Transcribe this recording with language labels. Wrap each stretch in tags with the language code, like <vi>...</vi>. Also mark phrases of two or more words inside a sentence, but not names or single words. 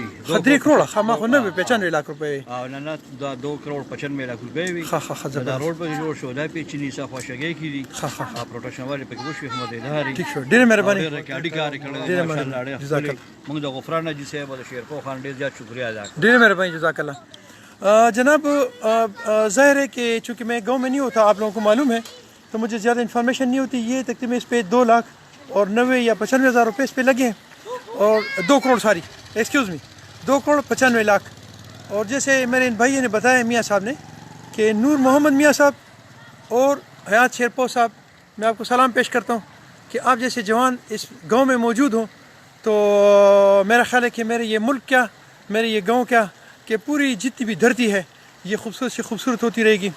<ps>3 کروڑ خامہ خو نه 95 لاکھ روپے، او نه دا 2 کروڑ 95 لاکھ روپے وی. دا روډ په جوړ شو، دا پیچنی صاحب خوشګي کی دي، پروټیکشن والے په کوشش مدداري. ٹھیک شو، ډېر مهرباني، اډي کار کړل ماشاءالله.</ps> <ar>جزاک الله.</ar> <ps>موږ د غفران جی صاحب او شیرپاؤ خان ډېر زیات شکریہ ادا کوم. ډېر مهرباني،</ps> <ar>جزاک اللہ.</ar> <ur>جناب ظاہر ہے کہ چونکہ میں گاؤں میں نہیں ہوتا، آپ لوگوں کو معلوم ہے، تو مجھے زیادہ انفارمیشن نہیں ہوتی. یہ تقریباً اس پہ 2 لاکھ اور 90 یا 95 ہزار روپے اس پہ لگے ہیں، اور 2 کروڑ ساری</ur> <en>excuse me</en> <ur>2 کروڑ 95 لاکھ. اور جیسے میرے ان بھائیوں نے بتایا میاں صاحب نے کہ نور محمد میاں صاحب اور حیات شیرپاؤ صاحب، میں آپ کو سلام پیش کرتا ہوں کہ آپ جیسے جوان اس گاؤں میں موجود ہوں، تو میرا خیال ہے کہ میرے یہ ملک کیا، میرے یہ گاؤں کیا، کہ پوری جتنی بھی دھرتی ہے یہ خوبصورت سے خوبصورت ہوتی رہے گی.</ur>